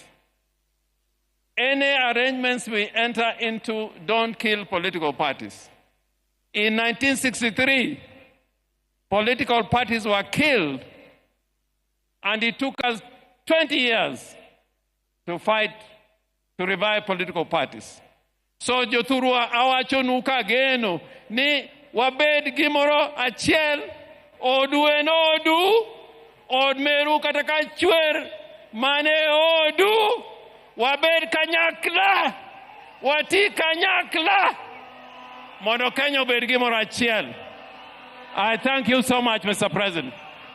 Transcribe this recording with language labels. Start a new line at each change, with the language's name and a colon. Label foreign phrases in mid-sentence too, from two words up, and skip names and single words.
English: Any arrangements we enter into don't kill political parties. In 1963, political parties were killed, and it took us 20 years to fight to revive political parties.
Luo (Kenya and Tanzania): So jothurwa awachonuka geno ni wabed gimoro achiel odu en odu od meru kata ka chwer mane odu wabed kanyakla wati kanyakla mondo Kenya obed gimoro achiel.
English: I thank you so much, Mr. President.